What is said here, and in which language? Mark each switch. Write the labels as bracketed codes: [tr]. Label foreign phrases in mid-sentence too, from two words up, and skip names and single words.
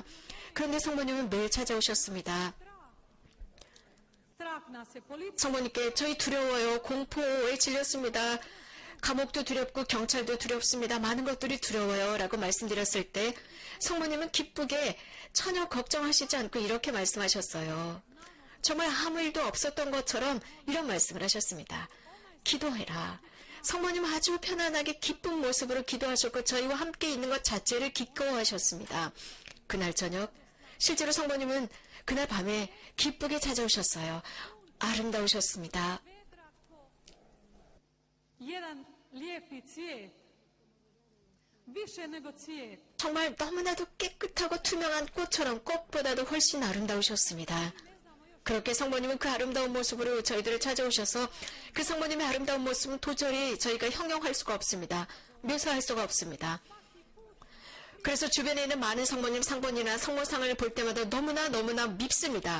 [ko] 그런데 성모님은 매일 찾아오셨습니다. [hr] Strah nas je, policija [ko] 성모님께 저희 두려워요. 공포에 질렸습니다. 감옥도 두렵고 경찰도 두렵습니다. 많은 것들이 두려워요. 라고 말씀드렸을 때 성모님은 기쁘게 전혀 걱정하시지 않고 이렇게 말씀하셨어요. 정말 아무 일도 없었던 것처럼 이런 말씀을 하셨습니다. 기도해라. 성모님은 아주 편안하게 기쁜 모습으로 기도하셨고 저희와 함께 있는 것 자체를 기꺼워하셨습니다. 그날 저녁 실제로 성모님은 그날 밤에 기쁘게 찾아오셨어요. 아름다우셨습니다. [hr] jedan lijepi cvijet, više nego cvijet. [ko] 정말 너무나도 깨끗하고 투명한 꽃처럼 꽃보다도 훨씬 아름다우셨습니다. 그렇게 성모님은 그 아름다운 모습으로 저희들을 찾아오셔서 그 성모님의 아름다운 모습은 도저히 저희가 형용할 수가 없습니다. 묘사할 수가 없습니다. 그래서 주변에 있는 많은 성모님, 상본이나 성모상을 볼 때마다 너무나 밉습니다.